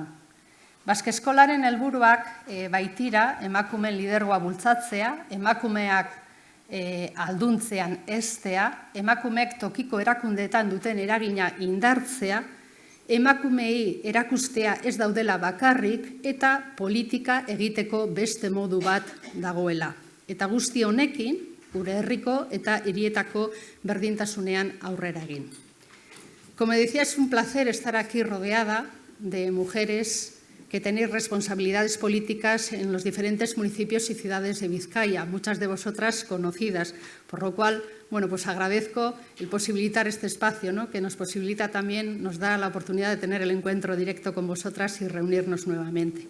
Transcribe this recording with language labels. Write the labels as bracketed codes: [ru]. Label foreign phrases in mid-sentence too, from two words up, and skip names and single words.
[eu] Baske Eskolaren helburuak baitira emakumeen lidergoa bultzatzea, emakumeak alduntzean heztea, emakumeek tokiko erakundeetan duten eragina indartzea, emakumeei erakustea ez daudela bakarrik eta politika egiteko beste modu bat dagoela. Eta guzti honekin, gure herriko eta hirietako berdintasunean aurrera egin. [es] Como decía, es un placer estar aquí rodeada de mujeres que tenéis responsabilidades políticas en los diferentes municipios y ciudades de Vizcaya, muchas de vosotras conocidas, por lo cual, bueno, pues agradezco el posibilitar este espacio, ¿no?, que nos posibilita también, nos da la oportunidad de tener el encuentro directo con vosotras y reunirnos nuevamente.